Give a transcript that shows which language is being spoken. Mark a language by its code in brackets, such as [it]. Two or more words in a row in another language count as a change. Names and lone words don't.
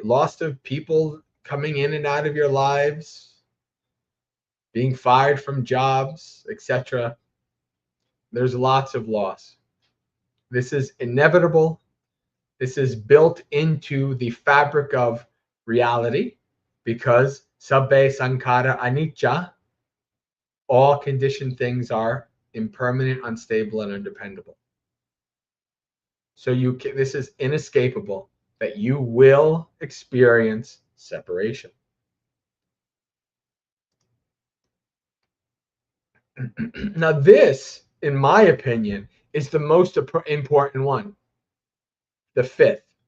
[en] Loss of people coming in and out of your lives, being fired from jobs, etc. There's lots of loss. This is inevitable. This is built into the fabric of reality because [pi] sabbe sankhara anicca, [en] all conditioned things are impermanent, unstable, and undependable. So this is inescapable that you will experience separation. Now, this, in my opinion, is the most important one, the fifth.